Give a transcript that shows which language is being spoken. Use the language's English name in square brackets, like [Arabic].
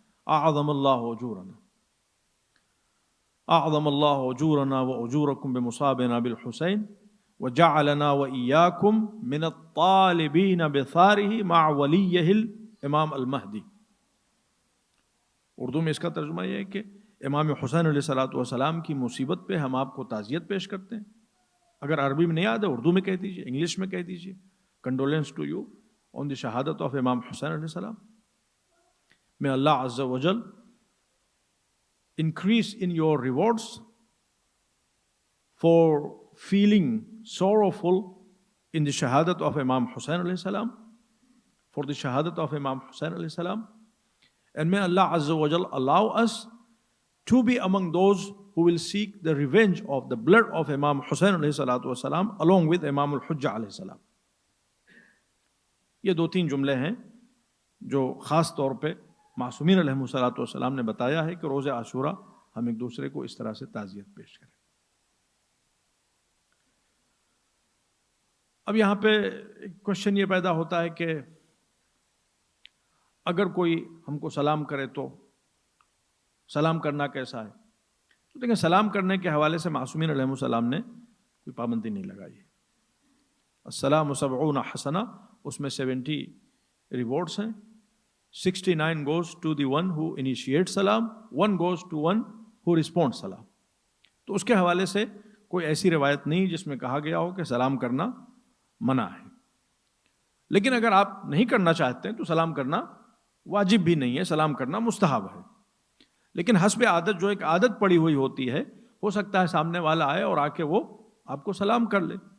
[Arabic] اعظم اللہ اجورنا، اعظم اللہ اجورنا واجورکم بمصابنا بالحسین وجعلنا وإياكم من الطالبین بثارہ مع ولیہ الامام المہدی. [Urdu] اردو میں اس کا ترجمہ یہ ہے کہ امام حسین علیہ السلام کی مصیبت پہ ہم آپ کو تعزیت پیش کرتے ہیں. اگر عربی میں نہیں یاد ہے اردو میں کہہ دیجیے، انگلش میں کہہ دیجیے. [English] Condolence to you on the shahadat of Imam Hussain علیہ السلام. May Allah Azza wa Jal increase in your rewards for feeling sorrowful in the shahadat of Imam Hussain alayhi salam, for the shahadat of Imam Hussain alayhi salam. And may Allah Azza wa Jal allow us to be among those who will seek the revenge of the blood of Imam Hussain alayhi salatu wasalam along with Imam al-Hujjah alayhi salam. [Urdu] یہ 2-3 جملے ہیں جو خاص طور پہ معصومین علیہم الصلوۃ والسلام نے بتایا ہے کہ روز عاشورہ ہم ایک دوسرے کو اس طرح سے تعزیت پیش کریں. اب یہاں پہ ایک کوشچن یہ پیدا ہوتا ہے کہ اگر کوئی ہم کو سلام کرے تو سلام کرنا کیسا ہے؟ تو دیکھیں، سلام کرنے کے حوالے سے معصومین علیہم السلام نے کوئی پابندی نہیں لگائی ہے. السلام 70 حسنہ، اس میں 70 ریوارڈس ہیں. [English] 69 goes to the one who initiates salam, 1 goes to one who responds salam. [Urdu] تو اس کے حوالے سے کوئی ایسی روایت نہیں جس میں کہا گیا ہو کہ سلام کرنا منع ہے. لیکن اگر آپ نہیں کرنا چاہتے ہیں تو سلام کرنا واجب بھی نہیں ہے، سلام کرنا مستحب ہے. لیکن حسب عادت، جو ایک عادت پڑی ہوئی ہوتی ہے، ہو سکتا ہے سامنے والا آئے اور آ کے وہ آپ کو سلام کر لے.